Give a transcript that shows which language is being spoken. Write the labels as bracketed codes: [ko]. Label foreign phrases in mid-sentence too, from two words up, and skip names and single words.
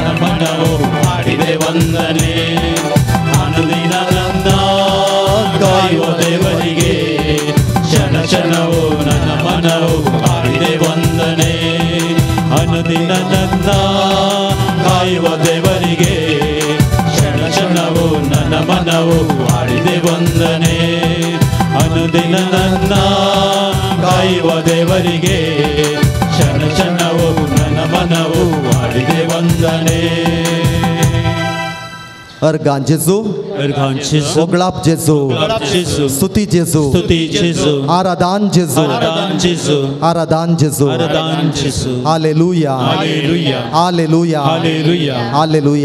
[kn] ಮನವು ಹಾಡಿದೆ ವಂದನೆ ಅನುದಿನ ನನ್ನ ಕಾಯುವ ದೇವರಿಗೆ ಕ್ಷಣ ಕ್ಷಣವು ನನ್ನ ಮನವು ಹಾಡಿದೆ ವಂದನೆ ಅನುದಿನ ನನ್ನ ಕಾಯುವ ದೇವರಿಗೆ ಕ್ಷಣ ಕ್ಷಣವು ನನ್ನ ಮನವು ಹಾಡಿದೆ ವಂದನೆ ಅನುದಿನ ನನ್ನ ಕಾಯುವ ದೇವರಿಗೆ ಕ್ಷಣ ಕ್ಷಣವು ನನ್ನ ಮನವು ಹಾಡಿದೆ ವಂದನೆ. [kok] अर्गान जेजू, अर्गान जेजू, ओगळाप जेजू, ओगळाप जेजू, स्तुती जेजू, स्तुती जेजू, आराधन जेजू, आराधन जेजू, आराधन जेजू, आराधन जेजू. हालेलुया, हालेलुया, हालेलुया, हालेलुया, हालेलुया,